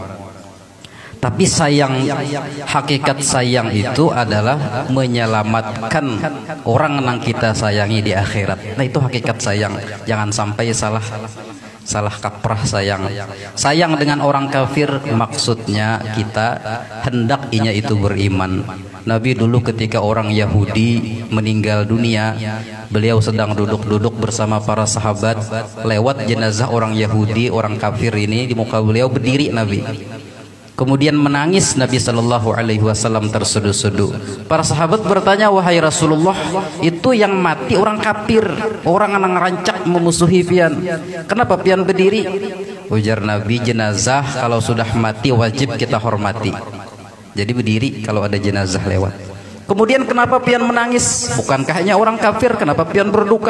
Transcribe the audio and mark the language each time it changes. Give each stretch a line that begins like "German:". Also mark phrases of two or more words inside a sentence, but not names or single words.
Indonesian: Tapi sayang, hakikat sayang itu adalah menyelamatkan orang yang kita sayangi di akhirat. Nah itu hakikat sayang. Jangan sampai salah kaprah sayang.
Banjar: Sayang dengan orang kafir maksudnya kita hendak inya itu beriman.
Indonesian: Nabi dulu ketika orang Yahudi meninggal dunia, beliau sedang duduk-duduk bersama para sahabat, lewat jenazah orang Yahudi, orang kafir ini di muka beliau berdiri Nabi. Kemudian menangis Nabi
Arabic: Shallallahu Alaihi Wasallam
Indonesian: terseduh-seduh. Para sahabat bertanya, wahai Rasulullah, itu yang mati orang kafir,
Banjar: orang yang rancak memusuhi pian. Kenapa pian berdiri?
Indonesian: Ujar Nabi, jenazah kalau sudah mati wajib kita hormati.
Banjar: Jadi berdiri kalau ada jenazah lewat. Kemudian kenapa pian menangis?
Indonesian: Bukankah hanya orang kafir?
Banjar: Kenapa pian berduka?